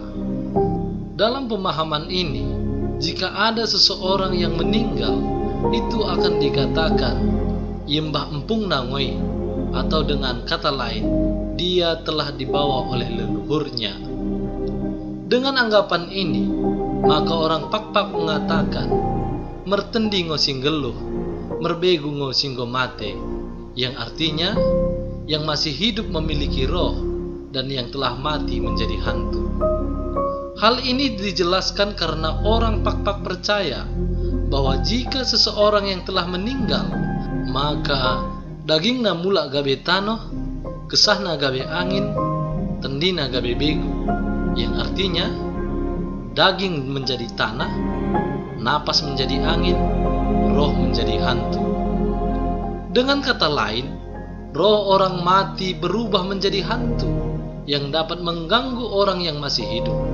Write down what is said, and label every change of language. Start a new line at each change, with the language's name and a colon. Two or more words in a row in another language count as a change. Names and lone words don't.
Indonesian: Dalam pemahaman ini, jika ada seseorang yang meninggal, itu akan dikatakan
Batak Dairi: Yembah Empung Nangoi,
Indonesian: atau dengan kata lain, dia telah dibawa oleh leluhurnya. Dengan anggapan ini, maka orang Pak-Pak mengatakan
Batak Dairi: mertendi ngosing geluh, merbegu ngosing mate,
Indonesian: yang artinya yang masih hidup memiliki roh dan yang telah mati menjadi hantu. Hal ini dijelaskan karena orang Pak-Pak percaya bahwa jika seseorang yang telah meninggal, maka
Batak Dairi: dagingna mula gabe tanoh, kesahna gabe angin, tendina gabe begu,
Indonesian: yang artinya daging menjadi tanah, napas menjadi angin, roh menjadi hantu. Dengan kata lain, roh orang mati berubah menjadi hantu yang dapat mengganggu orang yang masih hidup.